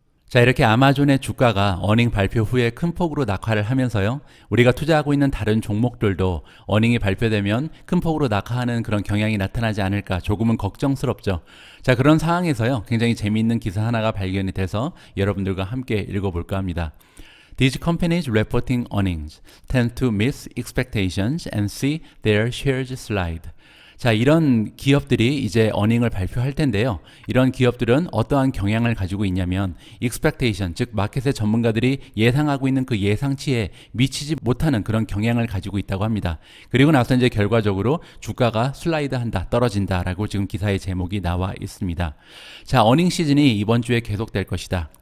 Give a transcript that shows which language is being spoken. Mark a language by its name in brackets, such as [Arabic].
[Korean] 자, 이렇게 아마존의 주가가 어닝 발표 후에 큰 폭으로 낙하를 하면서요, 우리가 투자하고 있는 다른 종목들도 어닝이 발표되면 큰 폭으로 낙하하는 그런 경향이 나타나지 않을까 조금은 걱정스럽죠. 자, 그런 상황에서요, 굉장히 재미있는 기사 하나가 발견이 돼서 여러분들과 함께 읽어볼까 합니다. [English] These companies reporting earnings tend to miss expectations and see their shares slide. [Korean] 자, 이런 기업들이 이제 어닝을 발표할 텐데요. 이런 기업들은 어떠한 경향을 가지고 있냐면 expectation, 즉 마켓의 전문가들이 예상하고 있는 그 예상치에 미치지 못하는 그런 경향을 가지고 있다고 합니다. 그리고 나서 이제 결과적으로 주가가 슬라이드한다, 떨어진다라고 지금 기사의 제목이 나와 있습니다. 자, 어닝 시즌이 이번 주에 계속될 것이다.